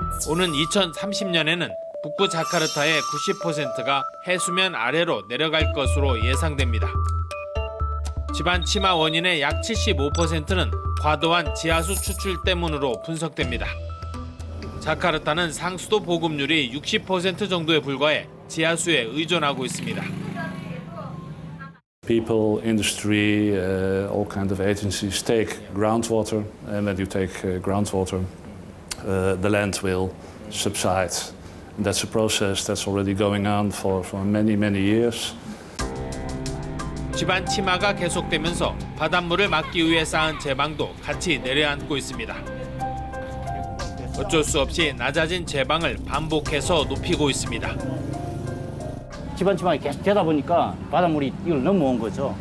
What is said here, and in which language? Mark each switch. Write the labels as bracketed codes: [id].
[ko] 오는 2030년에는 북부 자카르타의 90%가 해수면 아래로 내려갈 것으로 예상됩니다. 지반 침하 원인의 약 75%는 과도한 지하수 추출 때문으로 분석됩니다. 자카르타는 상수도 보급률이 60% 정도에 불과해 지하수에 의존하고 있습니다. [en] People, industry, all kinds of agencies take groundwater, and when you take groundwater, the land will subside. And that's a process that's already going on for many, many years. [ko] 지반 침하가 계속되면서 바닷물을 막기 위해 쌓은 제방도 같이 내려앉고 있습니다. 어쩔 수 없이 낮아진 제방을 반복해서 높이고 있습니다. 지반 침하가 계속 되다 보니까 바닷물이 이걸 넘어온 거죠.